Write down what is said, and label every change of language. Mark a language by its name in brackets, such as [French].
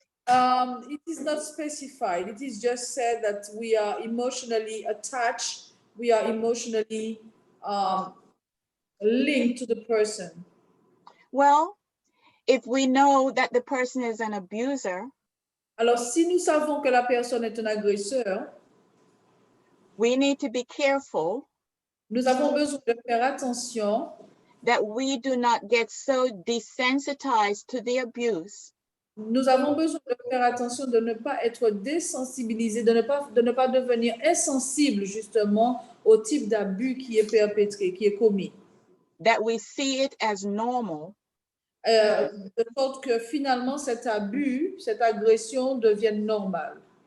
[English] It is not specified. It is just said that we are emotionally attached. We are emotionally linked to the person. Well, if we know that the person is an abuser, [French] alors si nous savons que la personne est un agresseur, [English] we need to be careful. [French] Nous avons besoin de faire attention [English] that we do not get so desensitized to the abuse. [French] Nous avons besoin de faire attention de ne pas être désensibilisé, de ne pas devenir insensible justement au type d'abus qui est perpétré, qui est commis. [English] That we see it as normal. [French] De sorte que finalement cet abus, cette agression devienne normale.